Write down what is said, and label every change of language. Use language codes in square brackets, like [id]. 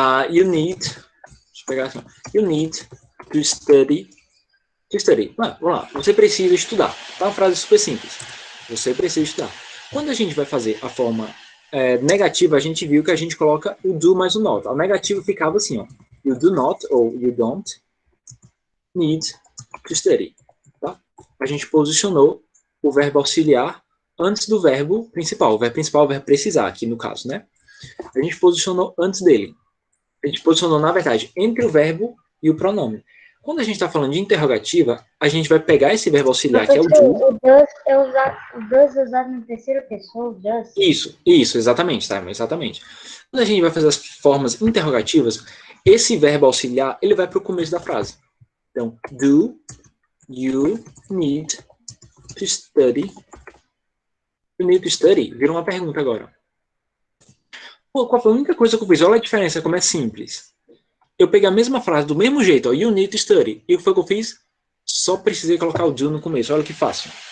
[en] You need... [pt] Deixa eu pegar assim. [en] You need to study. [pt] Vamos lá. Você precisa estudar. Tá uma frase super simples. Você precisa estudar. Quando a gente vai fazer a forma negativa, a gente viu que a gente coloca o do mais o not. O negativo ficava assim, ó. [en] You do not, ou you don't, need to study. [pt] Tá? A gente posicionou o verbo auxiliar antes do verbo principal. O verbo principal é o verbo precisar, aqui no caso, né? A gente posicionou antes dele. A gente posicionou, na verdade, entre o verbo e o pronome. Quando a gente está falando de interrogativa, a gente vai pegar esse verbo auxiliar, que é o do. O does é usado na terceira pessoa, o does. Isso, exatamente, tá? Exatamente. Quando a gente vai fazer as formas interrogativas, esse verbo auxiliar, ele vai para o começo da frase. [en] Então, do you need to study? You need to study? [pt] Vira uma pergunta agora. Pô, qual foi a única coisa que eu fiz? Olha a diferença, como é simples. Eu peguei a mesma frase do mesmo jeito, ó, [en] you need to study. [pt] E o que foi que eu fiz? Só precisei colocar o do no começo. Olha que fácil.